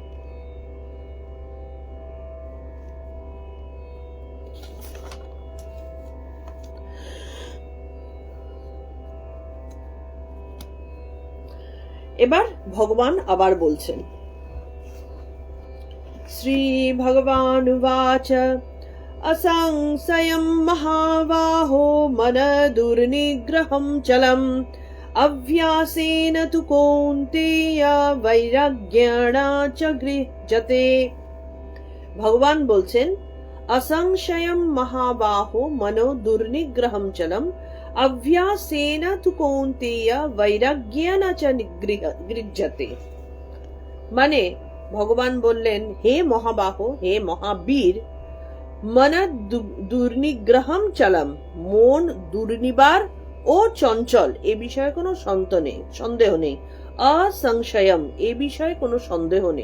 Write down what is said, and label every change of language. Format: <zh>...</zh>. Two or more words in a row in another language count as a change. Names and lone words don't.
<bn>এবার ভগবান আবার বলছেন,</bn> <sa>শ্রী ভগবান উবাচ असंशयं महाबाहो मन दुर्निग्रहं चलम् अभ्यासेन तु कौन्तेय वैराग्येण च गृह्यते।</sa> <bn>ভগবান বলছেন,</bn> <sa>असंशयं महाबाहो मनो दुर्निग्रहं चलम् अभ्यासेन तु कौन्तेय वैराग्येण च गृह्यते।</sa> <bn>মানে ভগবান বললেন, হে মহাবাহ, হে মহাবীর,</bn> <sa>মন দুর্নিগ্রহম চলম,</sa> <bn>মন দুর্নিবার ও চঞ্চল, এ বিষয়ে কোনো সন্দেহ নেই। অসংশয়ম, এ বিষয়ে কোনো সন্দেহ নেই।</bn>